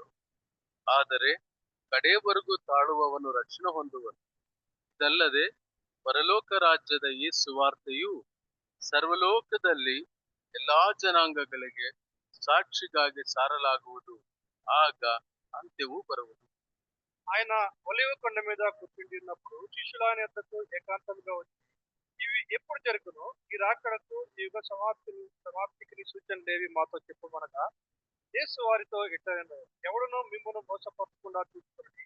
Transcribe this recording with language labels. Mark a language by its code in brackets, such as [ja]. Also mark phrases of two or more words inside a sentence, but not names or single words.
[kn] ಆದರೆ ಕಡೆಯವರೆಗೂ ತಾಳುವವನು ರಕ್ಷಣೆ ಹೊಂದುವನು. ಇದಲ್ಲದೆ ಪರಲೋಕ ರಾಜ್ಯದ ಈ ಸುವಾರ್ತೆಯು ಸರ್ವಲೋಕದಲ್ಲಿ ಎಲ್ಲಾ ಜನಾಂಗಗಳಿಗೆ ಸಾಕ್ಷಿಗಾಗಿ ಸಾರಲಾಗುವುದು. ಆಗ ಅಂತ್ಯವೂ ಬರುವುದು. [te] ఆయన ఒలివ కొండ మీద కూర్చుంటున్నప్పుడు శిష్యుల ఆయన యొద్దకు ఏకాంతంగా వచ్చి, ఇవి ఎప్పుడు జరుగును? ఈ రాకడకు ఈ యుగ సమాప్తికి సూచనలేవి మాతో చెప్పమనగా, యేసు వారితో ఇట్లనెను, ఎవడునూ మిమ్మును మోసపరచకుండా చూసుకోండి.